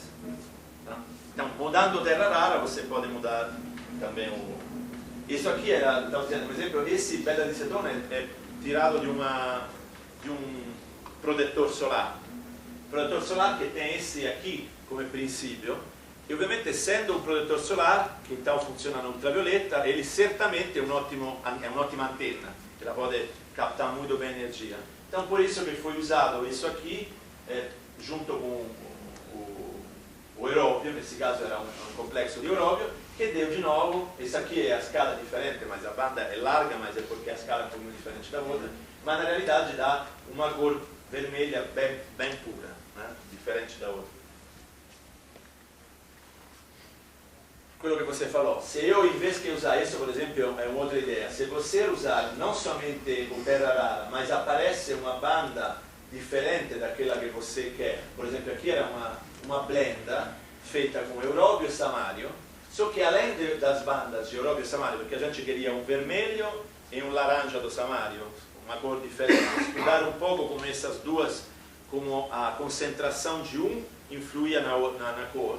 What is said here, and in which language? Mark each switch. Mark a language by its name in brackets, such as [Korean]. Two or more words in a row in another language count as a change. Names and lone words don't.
[Portuguese] Tá? Então, mudando terra rara, você pode mudar também o... Isso aqui era, estava dizendo, por exemplo, esse beta de cetone é tirado de um protetor solar. Protetor solar que tem esse aqui come princípio, [Italian] e ovviamente essendo un protettore solare, che então funziona na ultravioletta, ele certamente è un'ottima antenna, che la [Portuguese] pode captar muito bem energia. Então por isso que foi usado isso aqui, junto com o Europio, nesse caso era um complexo de Europio, che deu de novo, essa aqui é a scala diferente, mas a banda é larga, mas é porque a scala é um pouquinho diferente da outra, mas na realidade dá uma cor vermelha bem pura, né? Diferente da outra. [Italian] Quello che [Portuguese] você falou, se eu em vez de usar isso, por exemplo, é uma outra ideia, se você usar não somente o terra rara, mas aparece uma banda diferente daquela que você quer, por exemplo, aqui era uma blenda feita com Europio e Samario, só que além das bandas de Europio e Samario, porque a gente queria um vermelho e um laranja do Samario, uma cor diferente, estudar um pouco como essas duas, como a concentração de um influía na cor.